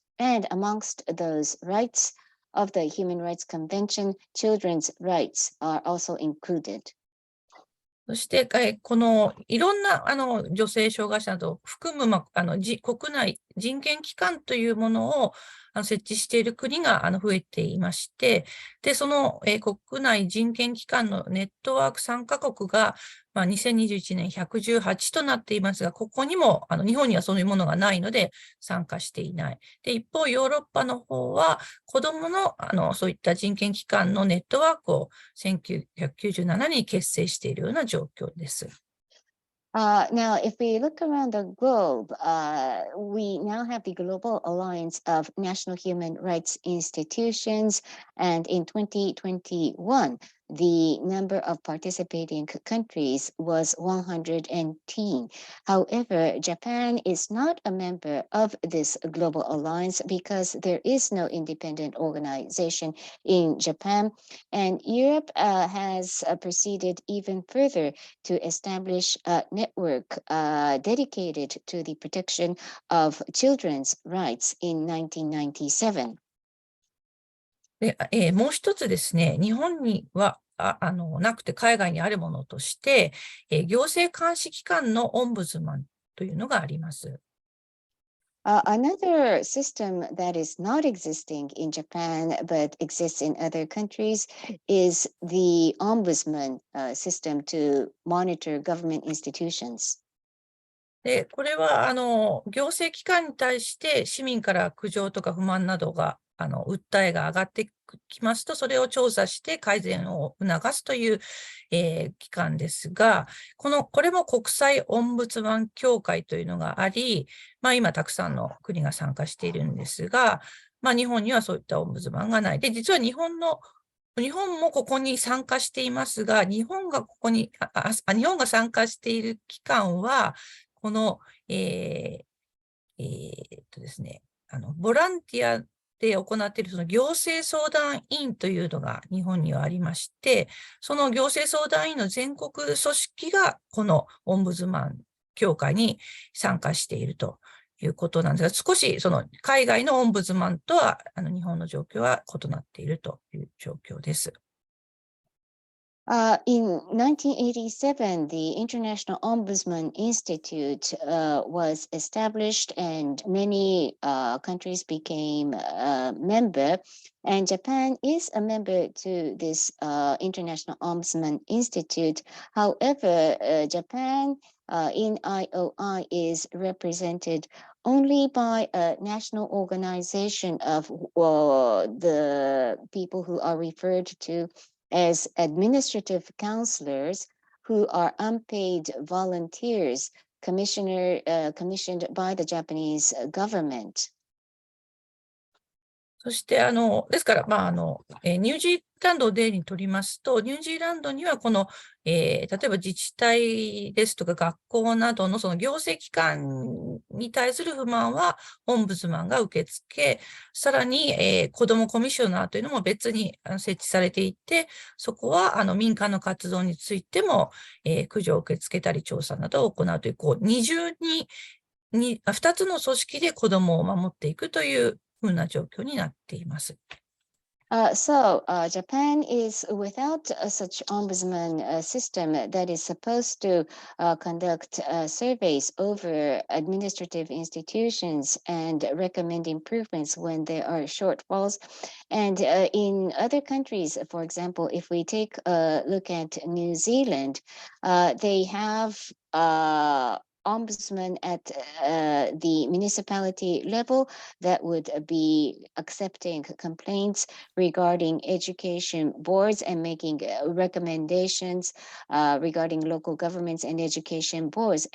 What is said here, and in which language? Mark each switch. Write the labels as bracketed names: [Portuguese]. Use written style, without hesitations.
[English] And amongst those rights of the Human Rights Convention, children's rights are also included. [Japanese] そして、このいろんな女性障害者などを含む、国内人権機関というものを設置している国が増えていまして、で、その、国内人権機関のネットワーク参加国が、2021年118となっていますが、ここにも、日本にはそういうものがないので参加していない。で、一方、ヨーロッパの方は、子どもの、そういった人権機関のネットワークを1997年に結成しているような状況です。 [English] Now, if we look around the globe, we now have the Global Alliance of National Human Rights Institutions, and in 2021, the number of participating countries was 110. However, Japan is not a member of this global alliance because there is no independent organization in Japan, and Europe has proceeded even further to establish a network dedicated to the protection of children's rights in 1997. [Japanese] で、もう一つですね、日本にはなくて海外にあるものとして、行政監視機関のオンブズマンというのがあります。 [English] Another system that is not existing in Japan but exists in other countries is the ombudsman system to monitor government institutions. [Japanese] で、これは行政機関に対して市民から苦情とか不満などが訴えが上がってきますと、それを調査して改善を促すという、機関ですが、これも国際オンブツマン協会というのがあり、今たくさんの国が参加しているんですが、日本にはそういったオンブツマンがない。で、実は日本もここに参加していますが、日本が参加している機関は、この、ですね、ボランティアで行っているその行政相談員というのが日本にはありまして、その行政相談員の全国組織がこのオンブズマン協会に参加しているということなんですが、少しその海外のオンブズマンとは日本の状況は異なっているという状況です。 [English] In 1987, the International Ombudsman Institute was established and many countries became a member. And Japan is a member to this International Ombudsman Institute. However, Japan in IOI is represented only by a national organization of the people who are referred to as administrative counselors, who are unpaid volunteers commissioned by the Japanese government. [Japanese] そして、ですから、ニュージーランドを例にとりますと、ニュージーランドにはこの、例えば自治体ですとか学校などのその行政機関に対する不満はオンブズマンが受け付け、さらに、子どもコミッショナーというのも別に設置されていて、そこは民間の活動についても、苦情を受け付けたり調査などを行うという、二重に2つの組織で子どもを守っていくというふうな状況になっています。 [English] Japan is without such ombudsman system that is supposed to conduct surveys over administrative institutions and recommend improvements when there are shortfalls. And in other countries, for example, if we take a look at New Zealand, they have ombudsman at the municipality level that would be accepting complaints regarding education boards and making recommendations regarding local governments and education boards.